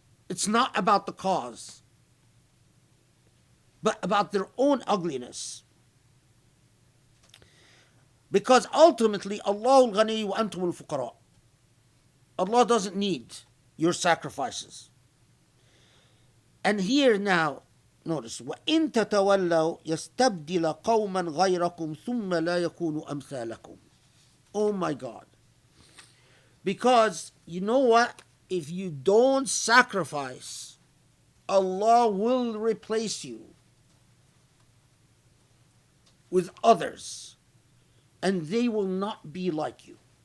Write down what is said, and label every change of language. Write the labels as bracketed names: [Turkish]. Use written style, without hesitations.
[English] It's not about the cause, but about their own ugliness. Because ultimately, [Arabic] Allah al-Ghani wa antum al-fuqara. [English] Allah doesn't need your sacrifices. [Arabic] And here now, notice, وَإِن تَتَوَلَّوْا يَسْتَبْدِلَ قَوْمًا غَيْرَكُمْ ثُمَّ لَا يَكُونُوا أَمْثَالَكُمْ. [English] Oh my God. Because you know what? If you don't sacrifice, Allah will replace you with others, and they will not be like you.